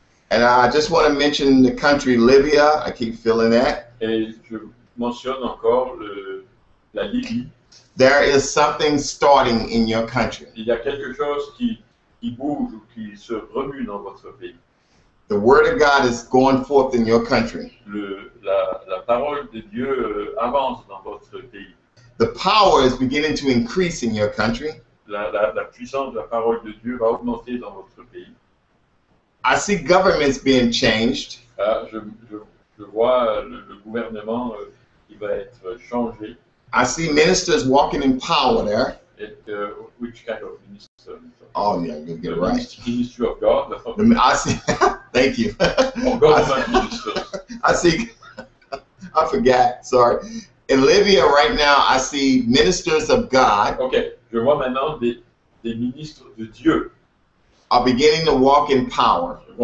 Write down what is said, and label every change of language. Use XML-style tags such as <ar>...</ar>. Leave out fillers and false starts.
<en>And I just want to mention the country Libya. I keep feeling that.</en> <fr>Et je mentionne encore la Libye.</fr> <en>There is something starting in your country.</en> <fr>Il y a quelque chose qui bouge ou qui se remue dans votre pays.</fr> <en>The word of God is going forth in your country.</en> <fr>La parole de Dieu avance dans votre pays.</fr> <en>The power is beginning to increase in your country.</en> <fr>La puissance de la parole de Dieu va augmenter dans votre pays.</fr> <en>I see governments being changed.</en> <fr>Je vois le gouvernement qui va être changé.</fr> <en>I see ministers walking in power there. Et, which kind of minister? Oh yeah, you get it right. Ministry of God. I see. Thank you. Government ministers. I see. I forgot. Sorry. In Libya right now, I see ministers of God.</en> <fr>Ok, je vois maintenant des ministres de Dieu</fr> <en>Are beginning to walk in power.</en>